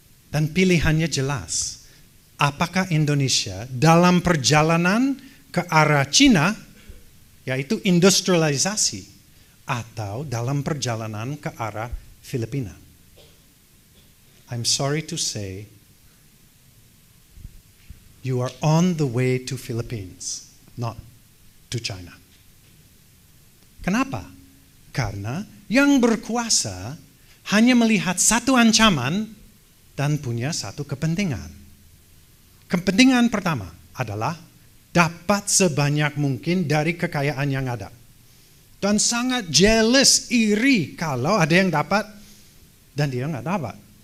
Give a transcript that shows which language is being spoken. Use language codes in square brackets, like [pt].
[id] Dan pilihannya jelas. Apakah Indonesia dalam perjalanan ke arah Cina, yaitu industrialisasi, atau dalam perjalanan ke arah Filipina? [en] I'm sorry to say, you are on the way to Philippines, not to China. [id] Kenapa? Karena yang berkuasa hanya melihat satu ancaman dan punya satu kepentingan. Kepentingan pertama adalah dapat sebanyak mungkin dari kekayaan yang ada. Dan sangat jealous, iri kalau ada yang dapat dan dia nggak dapat.